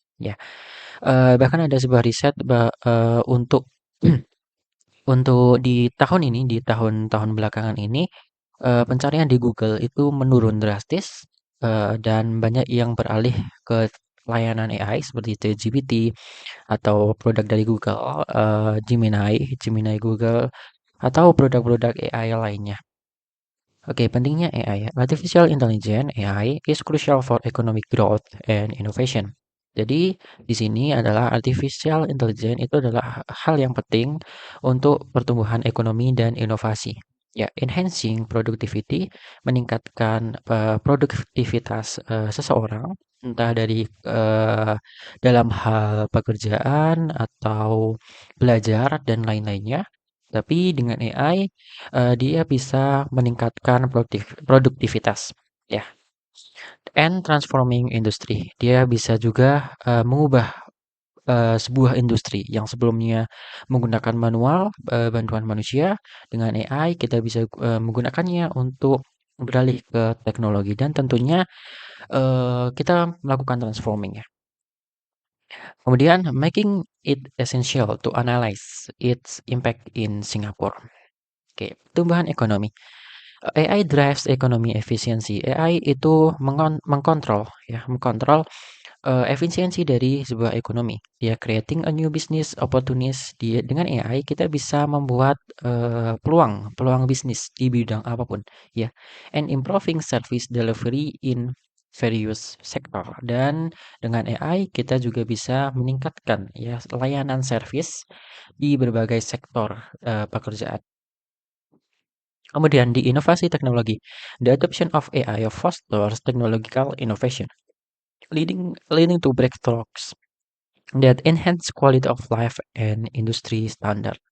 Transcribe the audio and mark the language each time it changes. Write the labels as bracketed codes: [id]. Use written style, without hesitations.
[id] Ya, bahkan ada sebuah riset untuk untuk di tahun ini, di tahun-tahun belakangan ini, pencarian di Google itu menurun drastis, dan banyak yang beralih ke layanan AI seperti ChatGPT atau produk dari Google, Gemini Google, atau produk-produk AI lainnya. Oke, pentingnya AI ya. [en] Artificial Intelligence (AI) is crucial for economic growth and innovation. [id] Jadi di sini adalah artificial intelligence itu adalah hal yang penting untuk pertumbuhan ekonomi dan inovasi. Ya, [en] enhancing productivity, [id] meningkatkan produktivitas seseorang, entah dari dalam hal pekerjaan atau belajar dan lain-lainnya. Tapi dengan AI dia bisa meningkatkan produktivitas, ya. [en] And transforming industry, [id] dia bisa juga mengubah sebuah industri yang sebelumnya menggunakan manual, bantuan manusia. Dengan AI kita bisa menggunakannya untuk beralih ke teknologi dan tentunya kita melakukan transforming ya. Kemudian [en] making it essential to analyze its impact in Singapore. [id] Oke, pertumbuhan ekonomi. [en] AI drives economy efficiency. [id] AI itu mengkontrol ya, mengkontrol efisiensi dari sebuah ekonomi. Dia [en] creating a new business opportunities. [id] Dengan AI kita bisa membuat peluang peluang bisnis di bidang apapun ya. [en] And improving service delivery in various sector. [id] Dan dengan AI kita juga bisa meningkatkan ya layanan service di berbagai sektor pekerjaan. Kemudian di inovasi teknologi, [en] the adoption of AI fosters technological innovation, leading to breakthroughs that enhance quality of life and industry standard.